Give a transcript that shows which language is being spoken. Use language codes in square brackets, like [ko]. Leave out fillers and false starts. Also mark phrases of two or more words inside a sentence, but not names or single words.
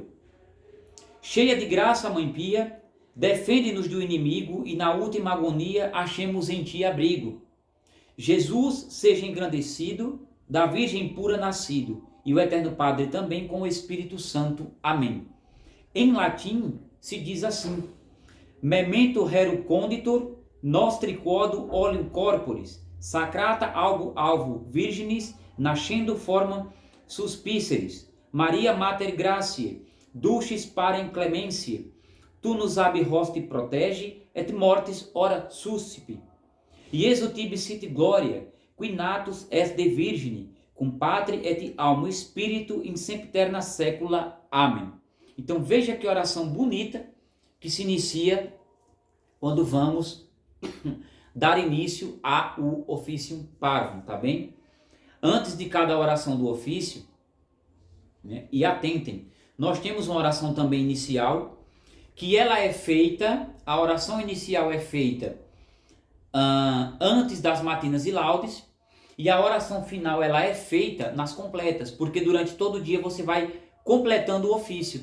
[pt] Cheia de graça, Mãe Pia, defende-nos do inimigo e na última agonia achemos em ti abrigo. Jesus seja engrandecido, da Virgem pura nascido, e o Eterno Padre também com o Espírito Santo. Amém. Em latim se diz assim: [la] memento rerum conditor nostri quod oleum corporis sacrata alvo virginis nascendo formam suspiceris Maria Mater Graciae dulcis parem clementia tu nos ab hoste protege et mortis ora suscipi Iesu tibi sit gloria qui natus est de virgine cum patri et almo spiritu in sempiterna saecula. [pt] Amém. Então veja que oração bonita que se inicia quando vamos dar início ao ofício parvum, tá bem? Antes de cada oração do ofício, né, e atentem, nós temos uma oração também inicial, que ela é feita, a oração inicial é feita antes das matinas e laudes, E a oração final ela é feita nas completas, porque durante todo o dia você vai completando o ofício.